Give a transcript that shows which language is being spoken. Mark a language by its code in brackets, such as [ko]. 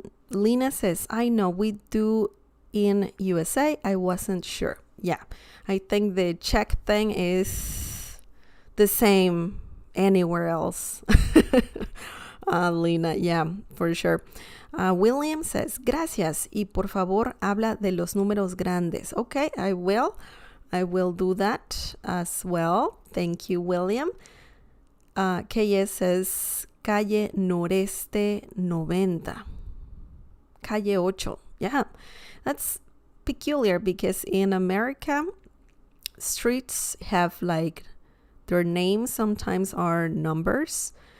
[en] Lena says, I know we do in USA. I wasn't sure. Yeah, I think the check thing is the same anywhere else. Lena, yeah, for sure. William says, [es] gracias, y por favor habla de los números grandes. [en] Okay, I will do that as well. Thank you, William. KS says, calle Noreste 90. Calle 8. Yeah, that's peculiar because in America, streets have like their names sometimes are numbers.